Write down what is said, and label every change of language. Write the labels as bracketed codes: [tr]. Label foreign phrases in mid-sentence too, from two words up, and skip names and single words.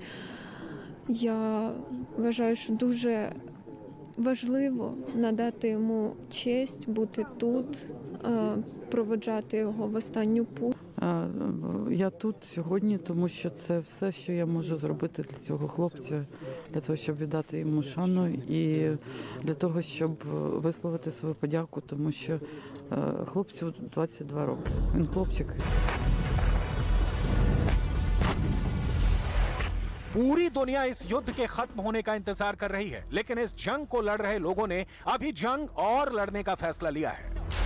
[uk] Я вважаю, що дуже важливо надати йому честь, бути тут, проводжати його в останню путь. Я тут сьогодні, тому що це все, що я можу зробити для цього хлопця, для того, щоб віддати йому шану і для того, щоб висловити свою подяку, тому що хлопцю 22 роки. Він хлопчик. [hi] पूरी दुनिया इस युद्ध के खत्म होने का इंतजार कर रही है, लेकिन इस जंग को लड़ रहे लोगों ने अभी जंग और लड़ने का फैसला लिया है।